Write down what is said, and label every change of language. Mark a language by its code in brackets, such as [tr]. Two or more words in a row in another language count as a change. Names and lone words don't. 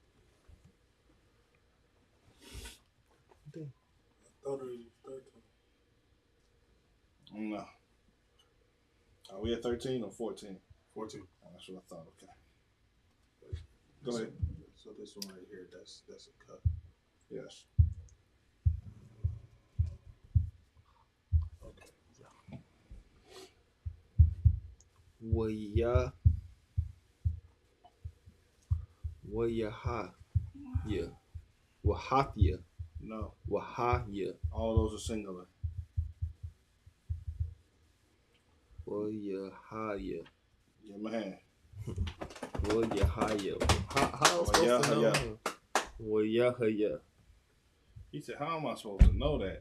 [en] I thought it was 13. No. Are we at 13 or 14? 14. Oh, that's what I thought. Okay. Go ahead. So this one right here, that's a cut. Yes. Okay. Waya. Wayaha. Yeah. Wahathia. No. Wahahya. All those are singular. Wayahaya. Give him a hand. Wayahaya. How am I supposed to know? Wayahaya. He said, how am I supposed to know that?